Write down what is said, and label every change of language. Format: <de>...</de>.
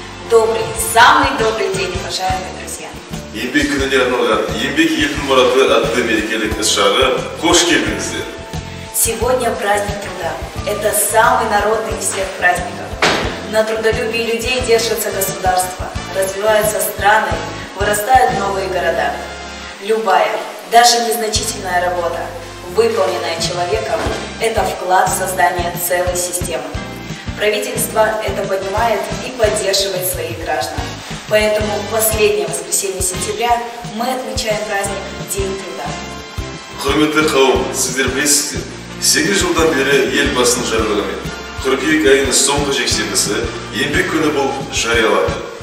<ru>Добрый, самый добрый день, уважаемые друзья.</ru> <kk>Еңбек күніне арналған еңбек елдің мұраты атты мерекелік іс-шараға қош келдіңіздер.</kk> <ru>Сегодня праздник труда. Это самый народный из всех праздников. На трудолюбии людей держатся государства, развиваются страны, вырастают новые города. Любая, даже незначительная работа, выполненная человеком, это вклад в создание целой системы. Правительство это понимает и поддерживает своих граждан. Поэтому в последнее воскресенье сентября мы отмечаем праздник День труда.</ru> <kk>Құрметті қауым, сіздер білесіздер, 8 жылдан бері елбасының жарлығымен қыркүйек айының соңғы жексенбісі еңбек күні болып жарияланды.</kk>